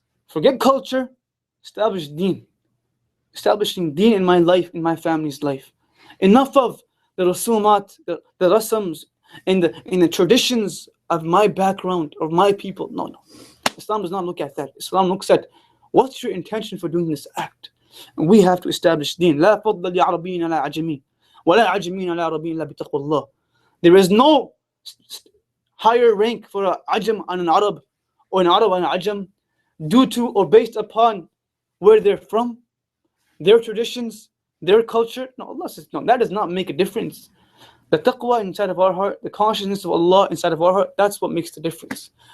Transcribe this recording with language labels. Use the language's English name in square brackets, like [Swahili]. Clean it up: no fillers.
[English] Forget culture, establish deen. Establishing deen in my life, in my family's life. Enough of the rasumat, the rasams, and the traditions of my background, of my people. No. Islam does not look at that. Islam looks at what's your intention for doing this act. And we have to establish deen. [Arabic] لا فضل لعربي على عجمي ولا عجمي على عربي إلا بتقوى الله. [English] There is no higher rank for an ajam on an Arab, or an Arab on an ajam, due to or based upon where they're from, their traditions, their culture. No, Allah says no, that does not make a difference. The taqwa inside of our heart, the consciousness of Allah inside of our heart, that's what makes the difference.